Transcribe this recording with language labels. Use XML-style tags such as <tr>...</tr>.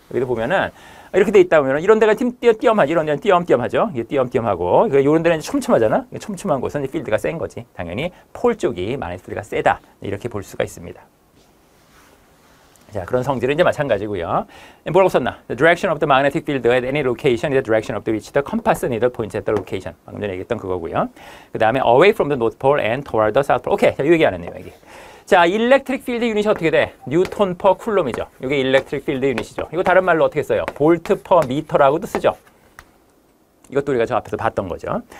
<ko>여기도 보면은 이렇게 돼 있다 보면 이런 데가 띄엄띄엄하지, 이런 데는 띄엄띄엄하죠. 이게 띄엄띄엄하고 이런 데는 촘촘하잖아. 촘촘한 곳은 필드가 센 거지. 당연히 폴 쪽이 마그네틱 필드가 세다. 이렇게 볼 수가 있습니다. 자, 그런 성질은 이제 마찬가지고요. 뭐라고 썼나?</ko> <en>The direction of the magnetic field at any location is the direction of which the compass needle points at the location.</en> <ko>방금 전에 얘기했던 그거고요. 그 다음에</ko> <en>away from the north pole and toward the south pole.</en> <ko>오케이, 자, 이 얘기하는 내용이. 자, 일렉트릭 필드 유닛이 어떻게 돼? 뉴턴 퍼 쿨럼이죠. 이게 일렉트릭 필드 유닛이죠. 이거 다른 말로 어떻게 써요? 볼트 퍼 미터라고도 쓰죠. 이것도 우리가 저 앞에서 봤던 거죠.</ko>